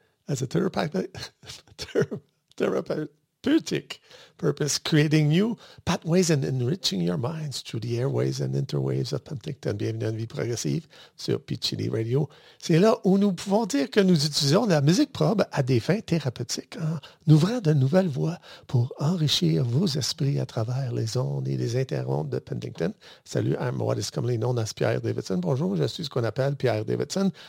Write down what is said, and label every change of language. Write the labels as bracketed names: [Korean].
[English] As a therapeutic purpose, creating new pathways and enriching your minds through the airways and interwaves of Penticton. [French] Bienvenue à une vie progressive sur PGD Radio. C'est là où nous pouvons dire que nous utilisons la musique probe à des fins thérapeutiques en ouvrant de nouvelles voies pour enrichir vos esprits à travers les ondes et les interrondes de Penticton. [English] Salut, I'm what is commonly known as Pierre Davidson. [French] Bonjour, je suis ce qu'on appelle Pierre Davidson.